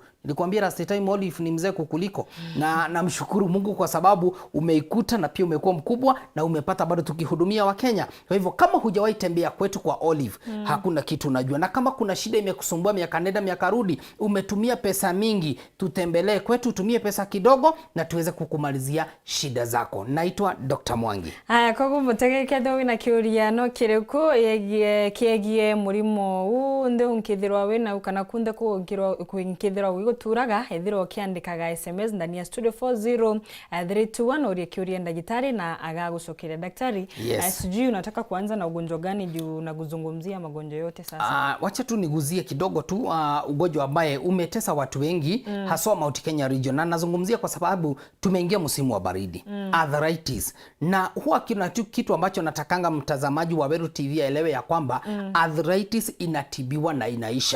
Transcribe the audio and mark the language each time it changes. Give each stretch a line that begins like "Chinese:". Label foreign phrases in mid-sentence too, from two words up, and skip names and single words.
Swahili: Nilikwambia
English: last time
Swahili: Olive ni mzee kukuliko. Na namshukuru Mungu kwa sababu umeikuta na pia umekuwa mkubwa na umepata bado tukihudumia wa Kenya. Kwa hivyo kama hujawahi tembea kwetu kwa Olive, hakuna kitu unajua. Na kama kuna shida imekusumbua miaka nenda miaka rudi, umetumia pesa mingi, tutembelee kwetu, tumie pesa kidogo na tuweze kukumalizia shida zako. Naitwa Dr. Mwangi.
Meru: Aya, koko mutegeke do wina kiuriano kireko yegie murimo huu nde unkithirwa wena ukana kunde kuinkithirwa wiguturaga ethirwa kiandikaga SMS
Swahili: ndani ya
Meru: studio 40321 orie kiuria ndagitari na agagucokere daktari.
Swahili: Sijui unataka kuanza na ugonjwa gani juu na kuzungumzia magonjwa yote sasa? Wacha tu niguzie kidogo tu ugonjwa ambaye umetesa watu wengi haswa Mount Kenya region, na nazungumzia kwa sababu tumeingia msimu wa baridi, arthritis. Na huwa kuna kitu ambacho natakanga mtazamaji wa Weru TV aelewe ya kwamba arthritis inatibiwa na inaisha.